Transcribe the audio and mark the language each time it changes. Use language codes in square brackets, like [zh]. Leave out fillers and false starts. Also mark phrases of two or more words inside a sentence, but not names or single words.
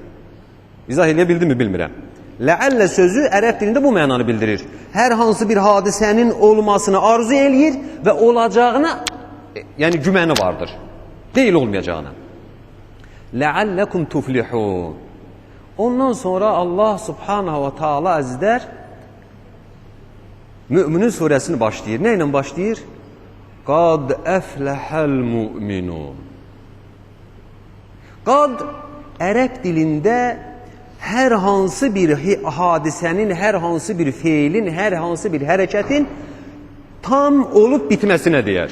[az] İzah edə bildim mi, bilmirəm. Ləallə sözü ərəb dilində bu mənanı bildirir. Hər hansı bir hadisənin olmasını arzu eləyir və olacağına, yəni güməni vardır. Deyil olmayacağına. [ar] لعلكم تفلحون [az] Ondan sonra [ar] الله سبحانه وتعالى [az] əzizlər Müminin surəsini başlayır. Nə ilə başlayır? [ar] قد أفلح المؤمنون [az] Qad ərəb dilində hər hansı bir hadisənin, hər hansı bir feilin, hər hansı bir hərəkətin tam olub bitməsinə deyər.